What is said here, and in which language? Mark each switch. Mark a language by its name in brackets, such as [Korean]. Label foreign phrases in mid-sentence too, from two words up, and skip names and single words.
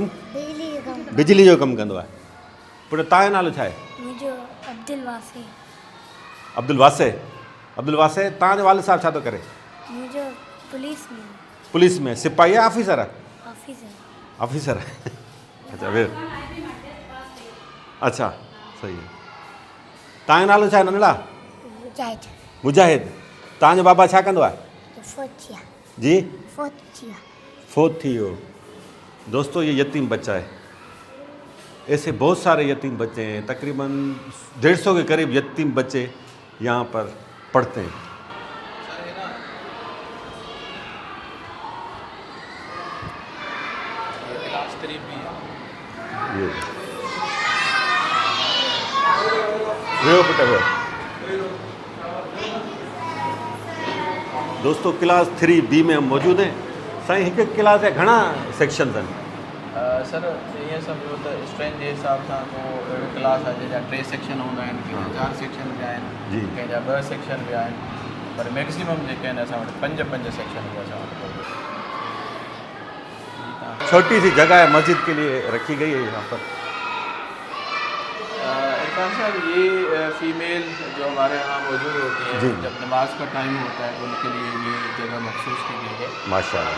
[Sindhi] बिजली जो कमु कंदो आहे। पुट, तव्हांजो नालो छा आहे? मुंहिंजो अब्दुल वासी। अब्दुल वासे। अब्दुल वासे, तव्हांजो वालिद साहब छा थो करे? मुंहिंजो पुलिस में। पुलिस में सिपाही आहे, ऑफिसर आहे? ऑफिसर। ऑफिसर आहे। अच्छा, फिर अच्छा, सही आहे। तव्हांजो नालो छा आहे नंढड़ा? मुजाहिद। मुजाहिद। तव्हांजो बाबा छा कंदो आहे? जी? फोत थी वियो। [Urdu] دوستوں، یہ یتیم بچہ ہے۔ ایسے بہت سارے یتیم بچے ہیں، تقریباً 150 کے قریب یتیم بچے یہاں پر پڑھتے ہیں. کلاس 3 بھی ہے. [Sindhi] ये वेहो पुट वेहो। [Urdu] دوستوں، کلاس 3B میں ہم موجود ہیں. [Sindhi] साईं हिकु क्लास जा घणा सेक्शन्स आहिनि? सर ईअं सम्झो त स्ट्रेंथ जे हिसाब सां को अहिड़ो क्लास आहे जंहिंजा 3 सेक्शन हूंदा आहिनि, कंहिंजा 4 सेक्शन बि आहिनि, जी। कंहिंजा 2 सेक्शन बि आहिनि, पर मैक्सिमम जेके आहिनि असां वटि 5 सेक्शन बि असां वटि। [Urdu] چھوٹی سی جگہ ہے مسجد کے لیے رکھی گئی ہے یہاں پر. عرفان صاحب یہ فیمیل جو ہمارے یہاں موجود ہوتی ہیں, जी। جب نماز کا ٹائم ہوتا ہے ان کے لیے یہ جگہ مخصوص کی گئی ہے. माशाल्लाह।